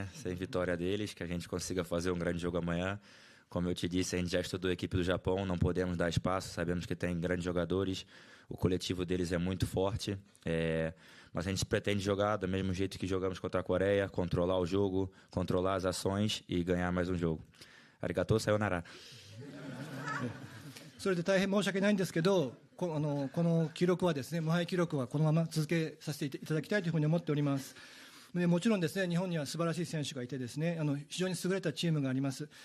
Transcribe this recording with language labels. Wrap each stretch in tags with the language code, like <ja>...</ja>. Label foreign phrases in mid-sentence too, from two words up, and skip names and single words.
<pt>Sem vitória deles, que a gente consiga fazer um grande jogo amanhã. Como eu te disse, a gente já estudou a equipe do Japão, não podemos dar espaço, sabemos que tem grandes jogadores, o coletivo deles é muito forte, mas a gente pretende jogar do mesmo jeito que jogamos contra a Coreia, controlar o jogo, controlar as ações e ganhar mais um jogo.</pt> <ja>ありがとう、さようなら. それで大変申し訳ないんですけど、この記録はですね、無敗記録はこのまま続けさせていただきたいというふうに思っております。でもちろんですね、日本には素晴らしい選手がいてですね、非常に優れたチームがあります。</ja>